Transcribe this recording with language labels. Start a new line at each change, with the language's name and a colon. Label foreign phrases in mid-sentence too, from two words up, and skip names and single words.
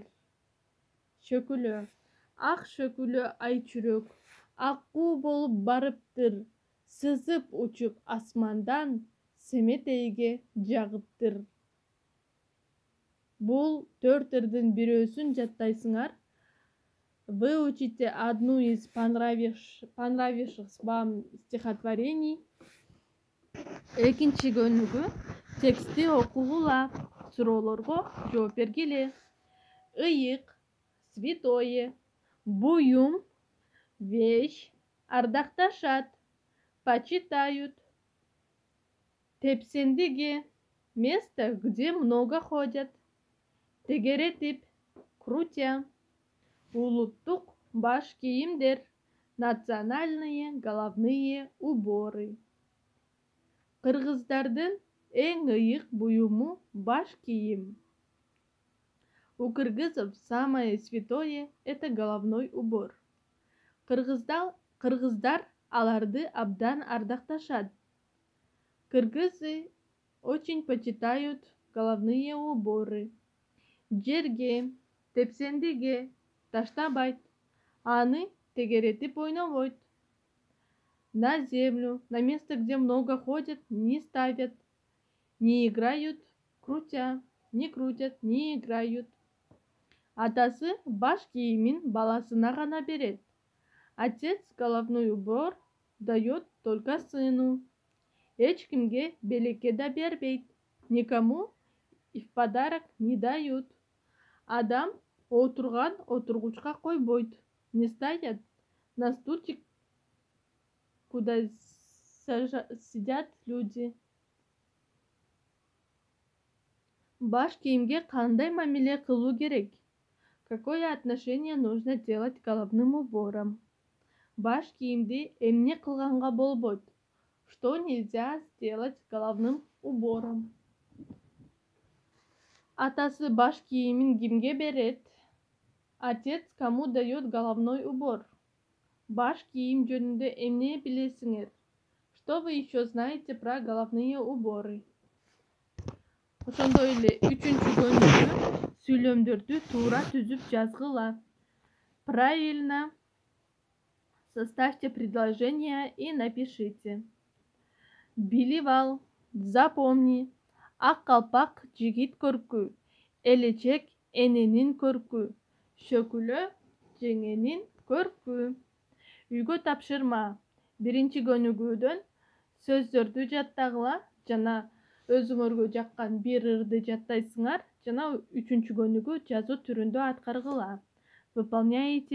Kyrgyz: Шөкүлө. Ак шөкүлө айчүрөк, аккуу болуп барыптыр, сызып учуп асмандан, семетейге жагыптыр. Бул 4 ырдын бирөөсүн жаттайсыңар.
Russian: Выучите одну из понравившихся вам стихотворений.
Kyrgyz: Экинчи көнүгү тексти окугула, суроолорго жооп бергиле. Ыйык,
Russian: святое, буюм, вещь, ардакташат, почитают. Тепсендиги, место, где много ходят.
Kyrgyz: Тегеретип, крутя. Улуттук баш кийимдер,
Russian: национальные головные уборы.
Kyrgyz: Кыргыздардын эң ыйык буюму баш кийим.
Russian: У кыргызов самое святое – это головной убор.
Kyrgyz: Кыргыздар аларды абдан ардакташат.
Russian: Кыргызы очень почитают головные уборы.
Kyrgyz: Жерге, тепсендиге таштабайт, аны тегеретип ойнобойт.
Russian: На землю, на место, где много ходят, не ставят, не играют, крутя, не крутят, не играют.
Kyrgyz: Атасы баш кийимин баласына гана берет.
Russian: Отец головной убор дает только сыну.
Kyrgyz: Эч кимге белекке да бербейт,
Russian: никому и в подарок не дают.
Kyrgyz: Адам отурган отургучка койбойт,
Russian: не ставят на стульчик, куда сидят люди.
Kyrgyz: Баш кийимге кандай мамиле кылуу керек?
Russian: Какое отношение нужно делать к головным уборам?
Kyrgyz: Баш кийимди эмне кылганга болбойт?
Russian: Что нельзя сделать с головным убором?
Kyrgyz: Атасы баш кийимин кимге берет?
Russian: Отец кому дает головной убор?
Kyrgyz: Баш кийим жөнүндө эмне билесиңер?
Russian: Что вы еще знаете про головные уборы?
Kyrgyz: Ошондой эле үчүнчү көнүгүү сүйлөмдөрдү туура түзүп жазгыла.
Russian: Правильно составьте предложение и напишите.
Kyrgyz: Билип ал, запомни. Ак калпак жигит көркү, элечек эненин көркү, шөкүлө жеңенин көркү. Үйгө тапшырма. Биринчи көнүгүүдөн сөздөрдү жаттагыла жана өзүңөргө жаккан бир ырды жаттайсыңар жана үчүнчү көнүгүү жазуу түрүндө аткаргыла.